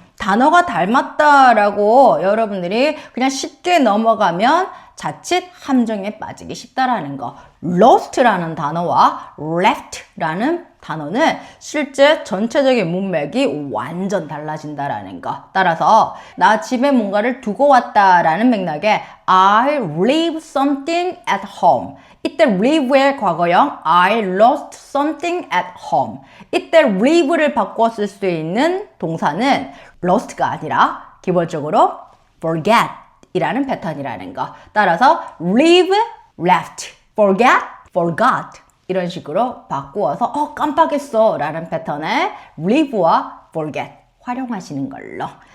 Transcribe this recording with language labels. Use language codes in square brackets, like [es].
[ko] 단어가 닮았다라고 여러분들이 그냥 쉽게 넘어가면 자칫 함정에 빠지기 쉽다라는 거. lost라는 단어와 left라는 단어는 실제 전체적인 문맥이 완전 달라진다라는 거. 따라서 나 집에 뭔가를 두고 왔다라는 맥락에 [en] I leave something at home. [ko] 이때 [en] leave의 [ko] 과거형 [en] I lost something at home. [ko] 이때 leave를 바꿔 쓸 수 있는 동사는 lost가 아니라 기본적으로 forget 이라는 패턴이라는 거. 따라서 leave, left, forget, forgot 이런 식으로 바꾸어서 깜빡했어 라는 패턴의 leave와 forget 활용하시는 걸로.